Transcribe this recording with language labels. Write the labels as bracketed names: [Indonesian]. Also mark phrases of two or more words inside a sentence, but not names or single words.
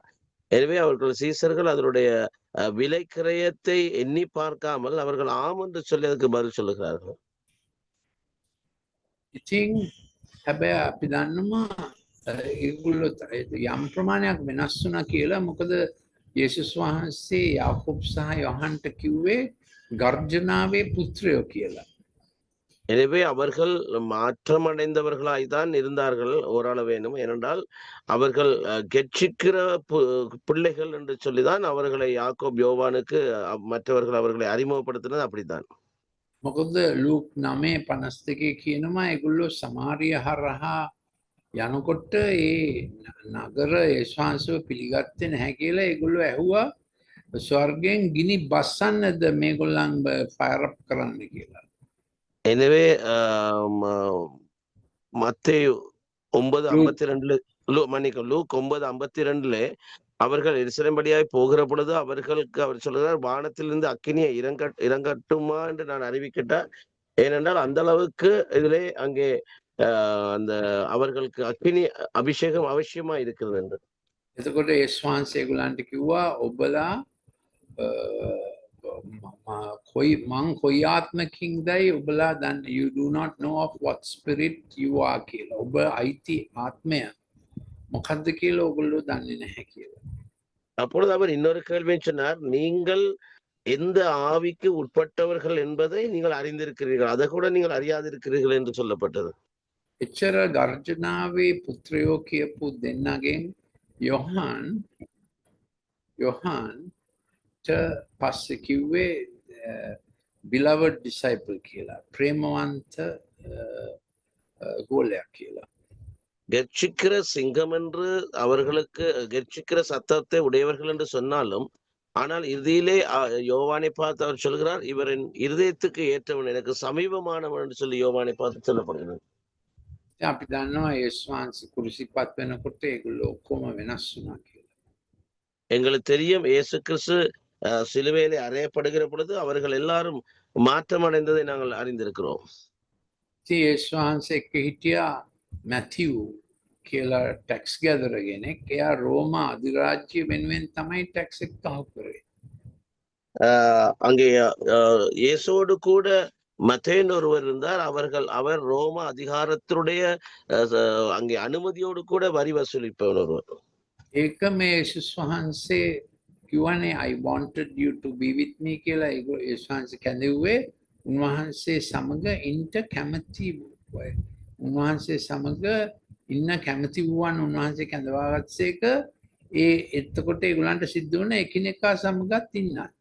[Tamil] எனவே அவர்கள் சீசர்கள் அதனுடைய விலை கிரயத்தை எண்ணி பார்க்காமல் அவர்கள் ஆம் என்று சொல்லி அதுக்கு பதில் சொல்லுகிறார்கள். [Sinhala] ඉතින් හැබැයි අපි දන්නවා ඒගොල්ලෝ යම් ප්‍රමාණයක් වෙනස් වුණා කියලා. මොකද යේසුස් වහන්සේ යාකෝබ් සහ යොහන්ට කිව්වේ ගර්ජනාවේ පුත්‍රයෝ කියලා. [Tamil] எனவே அவர்கள் மாற்றமடைந்தவர்களாய்தான் இருந்தார்கள் ஓரளவேனும். ஏனென்றால் அவர்கள் கெட்சிக்கிற பிள்ளைகள் என்று சொல்லிதான் அவர்களை யாக்கோப் யோவானுக்கு மற்றவர்கள் அவர்களை அறிமுகப்படுத்தினது அப்படித்தான். [Sinhala] මොකද ලූක් 9:52 කියනවා ඒගොල්ලෝ සමාරිය හරහා යනකොට ඒ නගර යේසුස් වහන්සේව පිළිගත්තේ නැහැ කියලා ඒගොල්ලෝ ඇහුවා ස්වර්ගයෙන් ගිනි බස්සන්නද මේගොල්ලන් [English] fire up [Sinhala] කරන්න කියලා. [Tamil] எனவே மத்தேயு 9:52 மன்னிக்கும் லூக் 9:52 அவர்கள் எருசலேம் வழியாய் போகிற பொழுது அவர்களுக்கு அவர் சொல்கிறார், வானத்திலிருந்து அக்கினியை இறங்கட்டுமா என்று நான் அறிவிக்கட்டா. ஏனென்றால் அந்த அளவுக்கு இதிலே அங்கே அந்த அவர்களுக்கு அக்கினி அபிஷேகம் அவசியமா இருக்கிறது என்று. [Sinhala] එතකොට යේසුස් වහන්සේ ඒගොල්ලන්ට කිව්වා ඔබලා මං කොයි ආත්මකින්දයි ඔබලා දන්න [English] you do not know of what spirit you are [Sinhala] කියලා. ඔබ අයිති ආත්මය මොකද්ද කියලා ඔයගොල්ලෝ දන්නේ නැහැ කියලා. [Tamil] அப்பொழுது அவர் இன்னொரு கேள்வியை சொன்னார், நீங்கள் எந்த ஆவிக்கு உட்பட்டவர்கள் என்பதை நீங்கள் அறிந்திருக்கிறீர்கள், அதை கூட நீங்கள் அறியாதிருக்கிறீர்கள் என்று சொல்லப்பட்டது. [Sinhala] එච්චර ගර්ජනාවේ පුත්‍රයෝ කියපු දෙන්නගෙන් යොහන්ට පස්සේ කිව්වේ [English] beloved disciple [Sinhala] කියලා ප්‍රේමවන්ත ගෝලයක් කියලා. [Tamil] கெர்ச்சிக்கிற சிங்கம் என்று அவர்களுக்கு கெர்ச்சிக்கிற சத்தத்தை உடையவர்கள் என்று சொன்னாலும், ஆனால் இறுதியிலே யோவானை பார்த்து அவர் சொல்கிறார், இவரின் இருதயத்துக்கு ஏற்றவன் எனக்கு சமீபமானவன் என்று சொல்லி யோவானை பார்த்து சொல்லப்படுகிறது. [Sinhala] අපි දන්නවා යේසුස් වහන්සේ කුරුසිපත් වෙනකොට ඒගොල්ලෝ ඔක්කොම වෙනස් වුණා කියලා. [Tamil] எங்களுக்கு தெரியும் இயேசு கிறிஸ்து சிலுவையிலே அறையப்படுகிற பொழுது அவர்கள் எல்லாரும் மாற்றம் அடைந்ததை நாங்கள் அறிந்திருக்கிறோம். [Sinhala] ඉතින් යේසුස් වහන්සේ එක්ක හිටියා මැතිව් කියලා [English] tax gatherer [Sinhala] කෙනෙක්. එයා රෝම අධිරාජ්‍ය වෙනුවෙන් තමයි ටැක්ස් එක කහු කරේ. [Tamil] அங்கே இயேசுவோடு கூட மத்தேயு ஒருவர் இருந்தார். அவர் ரோம அதிகாரத்தினுடைய அங்கே அனுமதியோடு கூட வரி வசூலிப்பவர் ஒருவர். [Sinhala] ඒක මේ යේසුස් වහන්සේ කිව්වනේ [English] I wanted you to be with me [Sinhala] කියලා යේසුස් වහන්සේ කැඳවුවේ උන්වහන්සේ සමග ඉන්න කැමති වූ. උන්වහන්සේ සමග ඉන්න කැමති වූවන් උන්වහන්සේ කැඳවාගත්සේක එතකොට ඒගොල්ලන්ට සිද්ධ වුණ එකිනෙකා සමගත් ඉන්නත්.